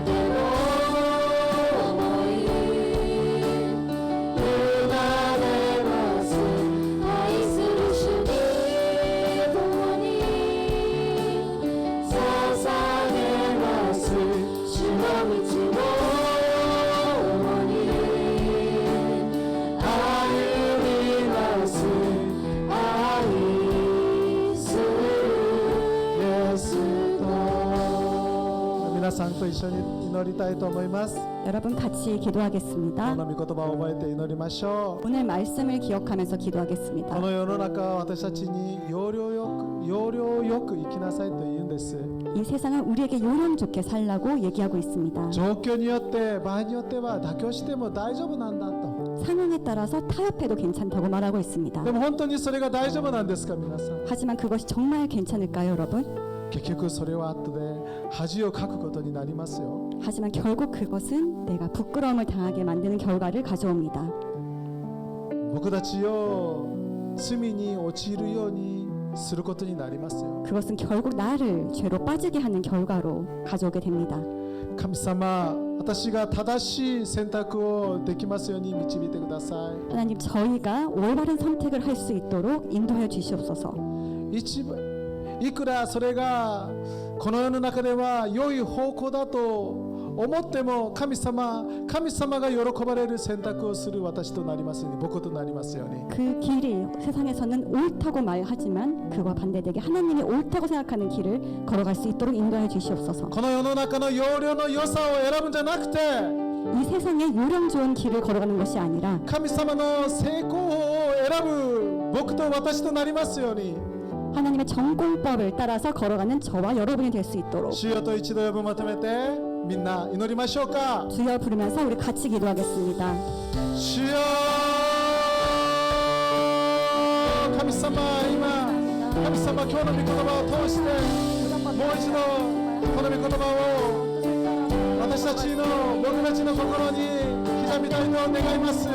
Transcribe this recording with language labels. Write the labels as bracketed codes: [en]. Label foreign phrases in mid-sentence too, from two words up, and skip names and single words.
[ja] ての想い委ねます愛する主に共に捧げます主の道を共に歩みます愛するイエスと皆さんと一緒に祈りたいと思います。 [ko] 여러분 같이 [ja] こ [ko] 기도하겠습니다. [ja] の御言葉を覚えて祈りましょう。 [ko] 오늘 말씀을 기억하면서 [ja] こ [ko] 기도하겠습니다. [ja] の世の中は私たちに要領よく生きなさいと言うんです。 [ko] 이 세상은 우리에게 요령 좋게 살라고 얘기하고 있습니다. [ja] 状況によって場合によっては妥協しても大丈夫なんだと。 [ko] 상황에 따라서 타협해도 괜찮다고 말하고 있습니다. [ja] でも本当にそれが大丈夫なんですか皆さん。 [ko] 하지만 그것이 정말 괜찮을까요, 여러분? [ja] 結局それは後で恥をかくことになりますよ。 [ko] 하지만 결국 그것은 내가 부끄러움을 당하게 만드는 결과를 가져옵니다. [ja] 僕たちを罪に陥るようにすることになりますよ。 [ko] 그것은 결국 나를 죄로 빠지게 하는 결과로 가져오게 됩니다. [ja] 神様私が正しい選択をできますように導いてください。 [ko] 하나님 저희가 올바른 선택을 할 수 있도록 인도하여 주시옵소서. [ja] 一番いくらそれがこの世の中では良い方向だと思っても神様が喜ばれる選択をする私となりますように僕となりますように [ko] 그 길이 세상에서는 옳다고 말하지만 그와 반대되게 하나님이 옳다고 생각하는 길을 걸어갈 수 있도록 인도하여 주시옵소서. [ja] この世の中の要領の良さを選ぶんじゃなくて [ko] 이 세상의 요령 좋은 길을 걸어가는 것이 아니라 [ja] 神様の成功法を選ぶ僕と私となりますように [ko] 하나님의 전공법을 따라서 걸어가는 저와 여러분이 될 수 있도록 [ja] 主よと一度呼ぶまとめてみんな祈りましょうか。 [ko] 주여 부르면서 우리 같이 기도하겠습니다. [ja] 主よ神様今神様今日の御言葉を通してもう一度この御言葉を私たちの僕たちの心に刻みたいと願います。